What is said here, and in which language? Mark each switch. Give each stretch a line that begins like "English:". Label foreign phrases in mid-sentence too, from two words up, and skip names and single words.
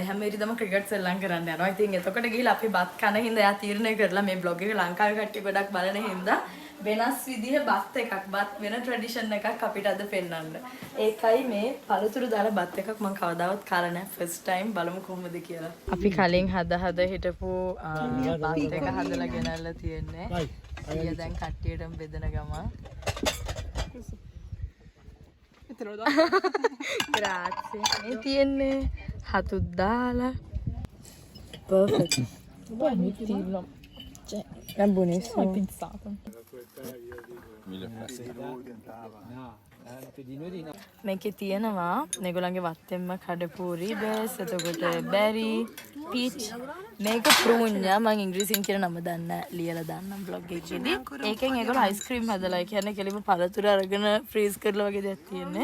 Sinhala: හැම ඉරිදම ක්‍රිකට් සෙල්ලම් කරන්න යනවා. ඉතින් එතකොට ගිහලා අපි බත් කන හින්දා එයා තීරණය කරලා මේ බ්ලොග් එක ලංකාවේ කට්ටිය ගොඩක් බලන හින්දා වෙනස් විදිහ බත් එකක් බත් වෙන ට්‍රැඩිෂන් එකක් අපිට අද පෙන්වන්න. ඒකයි මේ පළතුරු දාලා බත් එකක් මම කවදාවත් කාලා නැහැ.
English: first time
Sinhala: බලමු කොහොමද කියලා. අපි කලින් හද හිටපු බත් එක හදලා ගෙනල්ලා තියෙන්නේ. අයියා දැන් කට්ටියටම බෙදන ගම.
Italian: Grazie. E tiene
Sinhala: හතුත් දාලා.
Italian: Perfetto. Buon mirtillo. Cioè, è buonissimo. È pensato.
Sinhala: මේකේ තියෙනවා මේගොල්ලන්ගේ වත්තෙන්ම කඩපු රිබස්, එතකොට බෙරි, පීච්, මේක ප්‍රූන්යා මම ඉංග්‍රීසියෙන් කියන නම දන්නේ ලියලා දාන්නම් බ්ලොග් එකේදී. ඒකෙන් ඒගොල්ලෝ අයිස්ක්‍රීම් හදලා කියන්නේ කෙලිම පළතුරු අරගෙන ෆ්‍රීස් කරලා වගේ දෙයක් තියෙන්නේ.